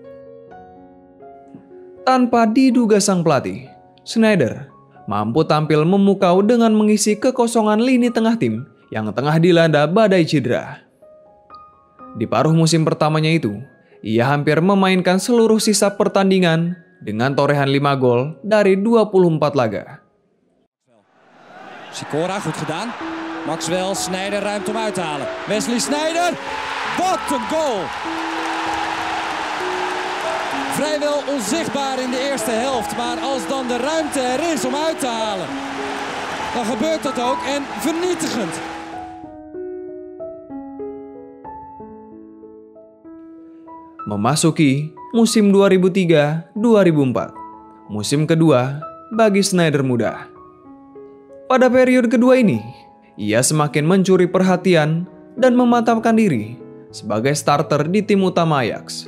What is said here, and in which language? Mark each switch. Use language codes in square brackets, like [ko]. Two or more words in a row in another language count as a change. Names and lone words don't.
[id] Tanpa diduga sang pelatih, Sneijder mampu tampil memukau dengan mengisi kekosongan lini tengah tim yang tengah dilanda badai cedera. Di paruh musim pertamanya itu, ia hampir memainkan seluruh sisa pertandingan dengan torehan 5 gol dari 24 laga. [nl] Sikora, goed gedaan. Maxwell, Sneijder, ruimte om uit te halen. Wesley Sneijder, wat een goal! Vrijwel onzichtbaar in de eerste helft, maar als dan de ruimte er is om uit te halen, dan gebeurt dat ook en vernietigend. [id] Memasuki musim 2003-2004, musim kedua bagi Sneijder muda. Pada periode kedua ini, ia semakin mencuri perhatian dan memantapkan diri sebagai starter di tim utama Ajax.